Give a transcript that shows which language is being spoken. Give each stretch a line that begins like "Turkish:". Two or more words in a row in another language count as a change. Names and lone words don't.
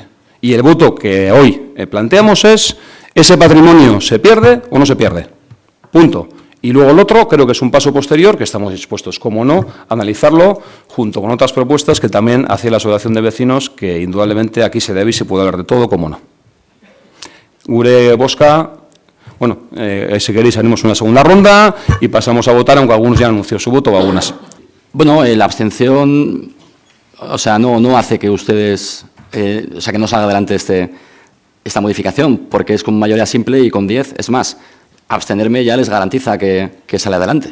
Spanish: Y el voto que hoy planteamos es, ¿ese patrimonio se pierde o no se pierde? Punto. Y luego el otro creo que es un paso posterior que estamos dispuestos, como no, a analizarlo junto con otras propuestas que también hace la Asociación de Vecinos, que indudablemente aquí se debe y se puede hablar de todo, como no.
Basque: Gure bozka.
Spanish: Bueno, si queréis, haremos una segunda ronda y pasamos a votar, aunque algunos ya han anunciado su voto o algunas. Bueno, la abstención, o sea, no hace que ustedes, o sea, que no salga adelante esta modificación, porque es con mayoría simple y con 10. Es más, abstenerme ya les garantiza que sale adelante.